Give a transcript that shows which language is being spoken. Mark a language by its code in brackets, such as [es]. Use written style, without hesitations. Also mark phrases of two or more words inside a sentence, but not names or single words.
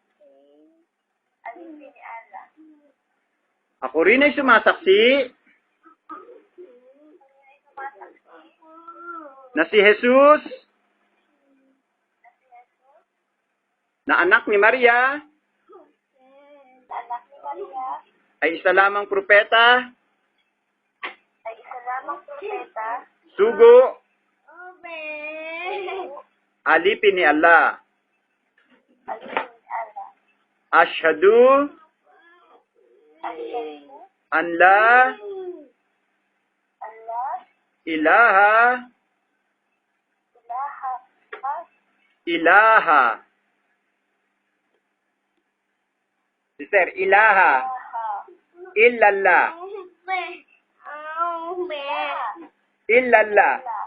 [tl] Ako rin ay sumasaksi na si Jesus na anak ni Maria ay isa lamang propeta, sugo, alipin ni Allah. [ar] أشهد أن لا إله Sister، إله إلا الله إلا الله